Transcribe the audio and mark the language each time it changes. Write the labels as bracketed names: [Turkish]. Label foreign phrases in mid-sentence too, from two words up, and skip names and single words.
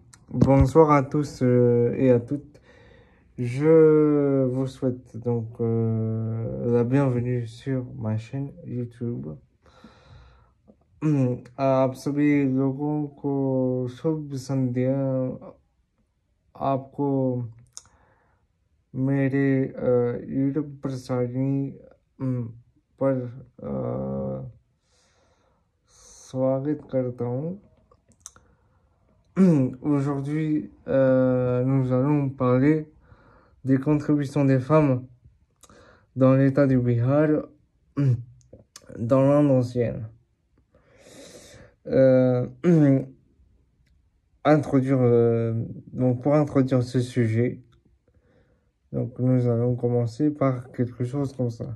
[French] Bonsoir à tous et à toutes. Je vous souhaite donc la bienvenue sur ma chaîne YouTube. [Hindi] आप सभी लोगों को शुभ संध्या। आपको मेरे YouTube प्रसारणी पर स्वागत करता हूँ। [French] Aujourd'hui, nous allons parler des contributions des femmes dans l'état du Bihar dans l'Inde ancienne. Donc pour introduire ce sujet, donc nous allons commencer par quelque chose comme ça.